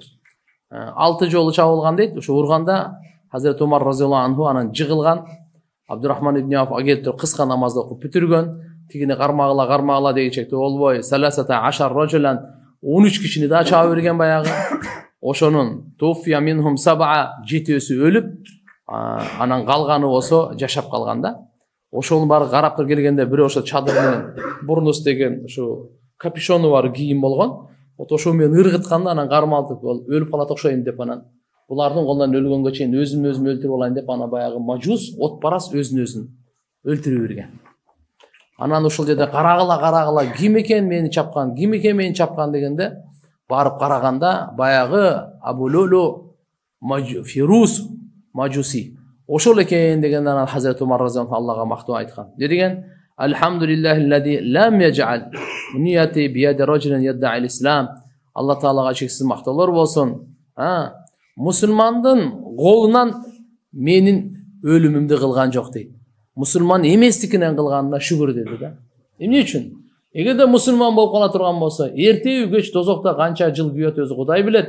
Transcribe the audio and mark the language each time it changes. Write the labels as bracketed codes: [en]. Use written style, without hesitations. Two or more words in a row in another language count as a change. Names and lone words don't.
[ky] 6 жолу чабылган дейт. Ошо урганда Hazret Umar [ar] رضي الله عنه [ky] анан жыгылган. Абдурахман ибн Ауф агелип туруп кыска намазды окуп бүтүргөн. Тигине кармагыла дегенчекте болбой, [ar] ثلاثة عشر رجلا [ky] 13 кишини да чаба берген баягы. Ошонун [ar] توفي منهم سبعة [ky] жетөөсү өлүп, анан калганы болсо жашап калганда. Ошонун баары карап туруп келгенде бирөө ошо чадыр менен бурнус деген ушу капюшону бар кийим болгон. Ошо менен ыргытканда анан кармалтып өлүп калат окшойм деп анан булардын колунан өлгөнгө чейин өзүмө өлтүрүп алайын деп ана баягы мажус отпарас өзүн өлтүрүп берген. Анан ушул жерде карагыла ким экен мени чапкан, дегенде барып караганда баягы Абу Лу'лу Фируз мажуси. Ошол экен дегенде анан Hazret Umar разияллаху Аллага мактоо айткан. Не деген? [ar] الحمد لله الذي لم يجعل منيتي بيد رجل يدعي الإسلام. [ky] Алла Таалага чексиз мактоолор болсун. Мусулмандын колунан менин өлүмүмдү кылган жок дейт. Мусулман эместикинен кылганына шүгүр деди да. Эмне үчүн? Эгерде мусулман болуп кала турган болсо, эртеби кеч тозокто канча жыл күйөт өзү Кудай билет.